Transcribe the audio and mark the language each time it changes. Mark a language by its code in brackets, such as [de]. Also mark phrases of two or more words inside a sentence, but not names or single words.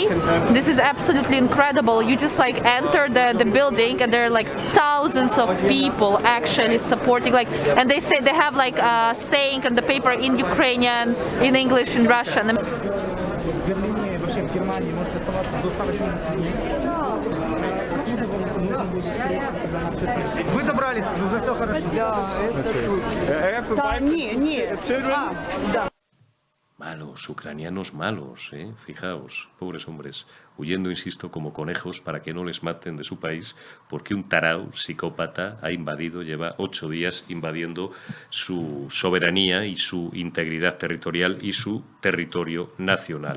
[en] This is absolutely incredible. You just like enter the building and there are like thousands of people actually supporting, like, and they say they have like a saying on the paper in Ukrainian, in English, in Russian. [ru] Вы добрались, уже все хорошо. Да, это точно. Да, да. [es] Malos, ucranianos malos, fijaos, pobres hombres, huyendo, insisto, como conejos para que no les maten de su país, porque un tarao psicópata ha invadido, lleva 8 días invadiendo su soberanía y su integridad territorial y su territorio nacional.